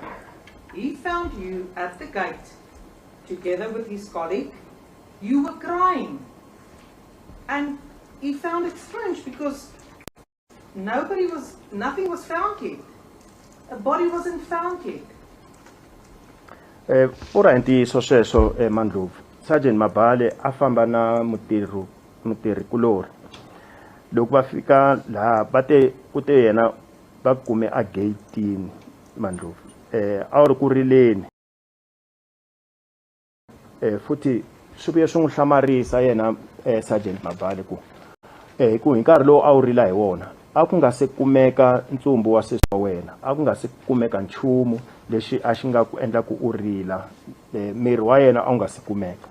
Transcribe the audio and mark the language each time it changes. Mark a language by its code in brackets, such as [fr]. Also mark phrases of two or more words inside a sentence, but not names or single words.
[en] He found you at the gate together with his colleague. You were crying. And he found it strange because nothing was found yet. A body wasn't found yet. [ts] Ora ntiyiso sweswo Mandlovu Sergeant Mabale a famba na mutirhi kulori loko va fika laha va te ku te yena va kume a gate-ini Mandlovu a ri ku rileni futhi swi vuye swi n'wi hlamarisa yena Sergeant Mabale ku ku hi nkarhi lowu a wu rila hi wona a ku nga se kumeka ntsumbu wa sesi wa wena a ku nga se kumeka nchumu lexi a xi nga ku endla ku u rila miri wa yena a wu nga se kumeka